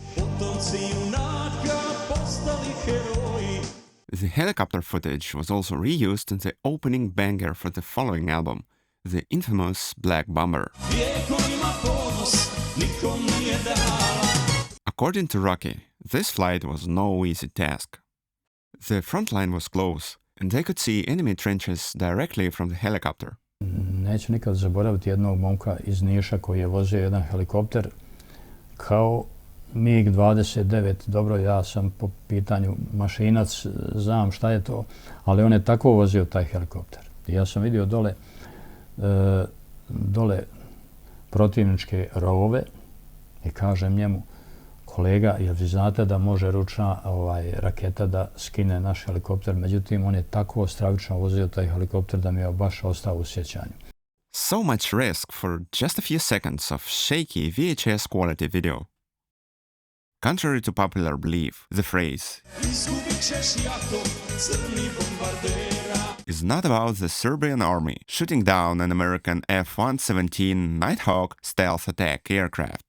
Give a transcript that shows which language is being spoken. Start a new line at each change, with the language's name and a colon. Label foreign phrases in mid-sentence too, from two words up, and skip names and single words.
English: The helicopter footage was also reused in the opening banger for the following album, the infamous Black Bomber. According to Roki, this flight was no easy task. The front line was close, and they could see enemy trenches directly from the helicopter.
Serbian: Neću nikad zaboraviti jednog momka iz Niša koji je vozio jedan helikopter kao MiG-29. Dobro, ja sam po pitanju mašinac, znam šta je to, ali on je tako vozio taj helikopter. Ja sam vidio dole protivničke rovove i kažem njemu, kolega, jel vi znate da može ručna raketa da skine naš helikopter? Međutim, on je tako stravično vozio taj helikopter da mi je baš ostao u sjećanju.
English: So much risk for just a few seconds of shaky VHS quality video. Contrary to popular belief, the phrase is not about the Serbian army shooting down an American F-117 Nighthawk stealth attack aircraft.